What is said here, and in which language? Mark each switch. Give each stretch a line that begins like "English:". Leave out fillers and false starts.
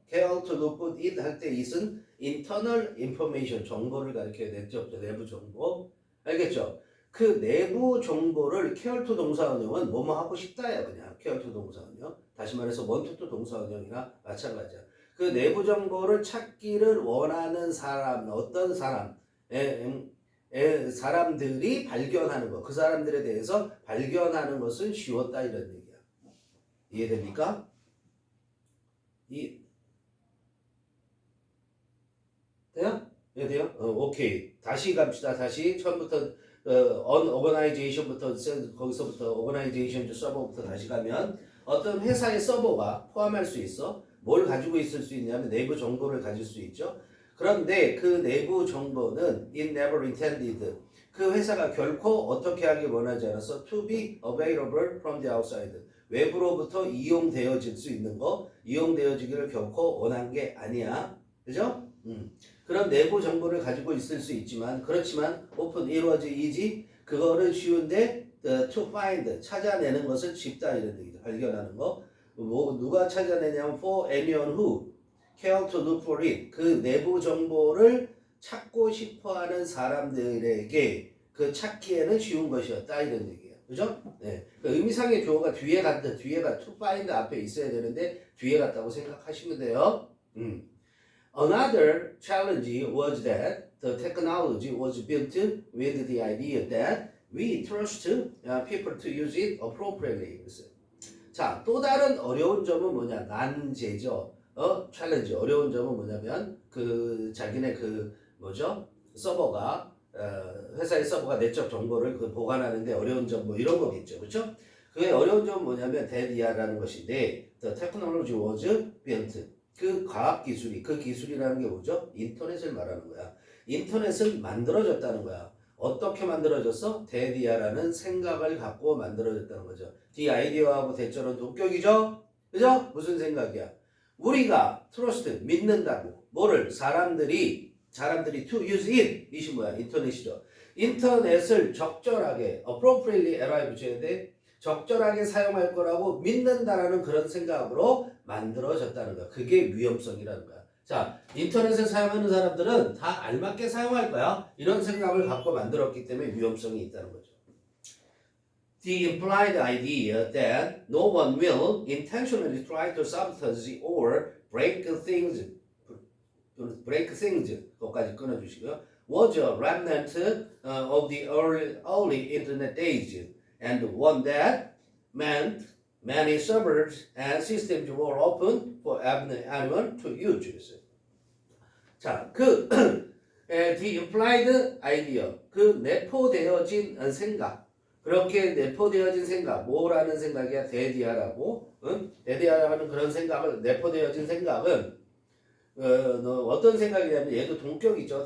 English: care to look it
Korean: 할 때 it은 internal information 정보를 가리켜야 되죠. 내부 정보. 알겠죠? 그 내부 정보를
English: care to
Korean: 동사원형은 뭐뭐 하고 싶다야 그냥 care to 동사원형. 다시 말해서 want to 동사원형이나 마찬가지야. 그 내부 정보를 찾기를 원하는 사람, 어떤 사람, 사람들이 발견하는 것, 그 사람들에 대해서 발견하는 것은 쉬웠다 이런 얘기야. 이해됩니까? 돼요? 이해돼요? 오케이. 다시 갑시다. 다시 처음부터 organization부터 거기서부터 organization 서버부터 다시 가면 어떤 회사의 서버가 포함할 수 있어. 뭘 가지고 있을 수 있냐면 내부 정보를 가질 수 있죠. 그런데 그 내부 정보는
English: it never intended.
Korean: 그 회사가 결코 어떻게 하길 원하지 않았어.
English: to be available from the outside.
Korean: 외부로부터 이용되어질 수 있는 거, 이용되어지기를 결코 원한 게 아니야. 그죠? 그런 내부 정보를 가지고 있을 수 있지만 그렇지만
English: open it was easy.
Korean: 그거를 쉬운데 to find 찾아내는 것은 쉽다 이런 얘기죠. 발견하는 거.
English: 뭐 누가 찾아내냐면 for anyone who care to look for it.
Korean: 그 내부 정보를 찾고 싶어하는 사람들에게 그 찾기에는 쉬운 것이었다 이런 얘기예요. 그죠? 네. 그 의미상의 주어가 뒤에가 to find 앞에 있어야 되는데 뒤에 갔다고 생각하시면 돼요.
English: Another challenge was that the technology was built with the idea that we trust people to use it appropriately.
Korean: 자, 또 다른 어려운 점은 뭐냐? 난제죠. 챌린지. 어려운 점은 뭐냐면 그 자기네 그 뭐죠? 서버가 회사의 서버가 내적 정보를 그 보관하는데 어려운 점 뭐 이런 거겠죠. 그렇죠? 그게 어려운 점은 뭐냐면 대디아라는 것인데
English: the technology was built.
Korean: 그 과학 기술이 그 기술이라는 게 뭐죠? 인터넷을 말하는 거야. 인터넷은 만들어졌다는 거야. 어떻게 만들어졌어? 대디아라는 생각을 갖고 만들어졌다는 거죠. 디 아이디어하고 대처는 동격이죠? 그죠? 무슨 생각이야? 우리가 트러스트 믿는다고 뭐를 사람들이
English: to use it
Korean: 이시 뭐야? 인터넷이죠. 인터넷을 적절하게 appropriately LI 붙여야 돼. 적절하게 사용할 거라고 믿는다라는 그런 생각으로 만들어졌다는 거야. 그게 위험성이라는 거야. 자, 인터넷을 사용하는 사람들은 다 알맞게 사용할 거야. 이런 생각을 갖고 만들었기 때문에 위험성이 있다는 거죠.
English: The implied idea that no one will intentionally try to sabotage or break things,
Korean: 그것까지 끊어주시고요.
English: Was a remnant of the early internet days and one that meant many servers and systems were open for anyone to use.
Korean: 자,
English: the implied idea,
Korean: 그 내포되어진 생각, 그렇게 내포되어진 생각, 뭐라는 생각이야? 대디아라고, 대디아라는 그런 생각을, 내포되어진 생각은, 어떤 생각이냐면, 얘도 동격이죠.